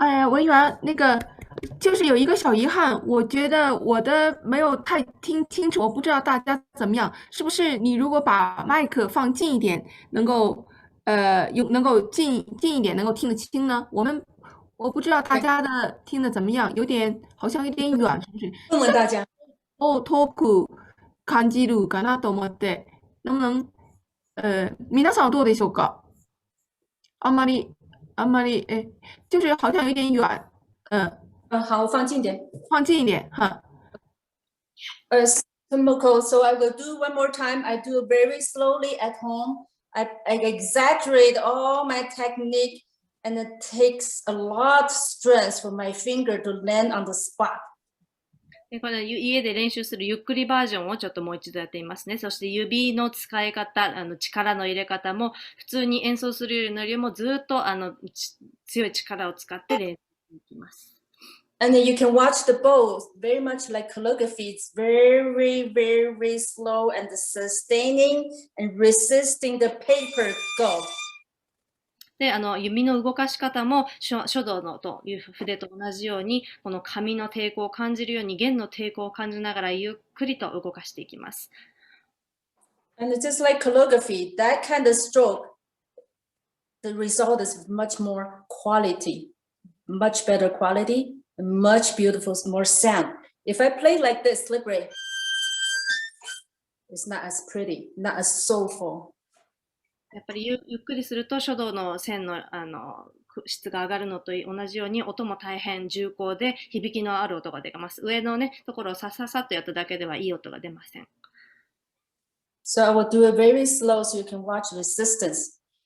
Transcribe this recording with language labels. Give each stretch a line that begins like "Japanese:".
Chinese: 文媛，那个就是有一个小遗憾，我觉得我的没有太听清楚，我不知道大家怎么样，是不是你如果把麦克放近一点，能够能够近一点，能够听得清呢？我不知道大家的听得怎么样，好像有点远，是不是？问问大家。
Japanese: 遠く感じるかなと思って、
Chinese: 能不能
Japanese: 皆さんはどうでしょうか？あんまり
Chinese: 就是好像有点远，好，放近点。放近一点哈。
English: Tomoko, so I will do one more time. I do very slowly at home. I exaggerate all my technique, and it takes a lot of strength for my finger to land on the spot.
Japanese: で、この家で練習するゆっくりバージョンをちょっともう一度やってみますね。そして指の使い方、力の入れ方も普通に演奏するよりもずっと強い力を使って練習していきます。
English: And then you can watch the bow very much like calligraphy. It's very, very slow and sustaining and resisting the paper go.
Japanese: で、弓の動かし方も書道のという筆と同じように、この紙の抵抗を感じるように弦の抵抗を感じながらゆっくりと動かしていきます。
English: And it's just like calligraphy, that kind of stroke, the result is much more quality, much better quality, much beautiful, more sound. If I play like this, slippery, it's not as pretty, not as soulful.
Japanese: やっぱりゆっくりすると書道の線の質が上がるのと同じように音も大変重厚で響きのある音が出ます。上のねところをさささっとやっただけではいい音が出ません。
English: So I will do it very slow so you can watch resistance.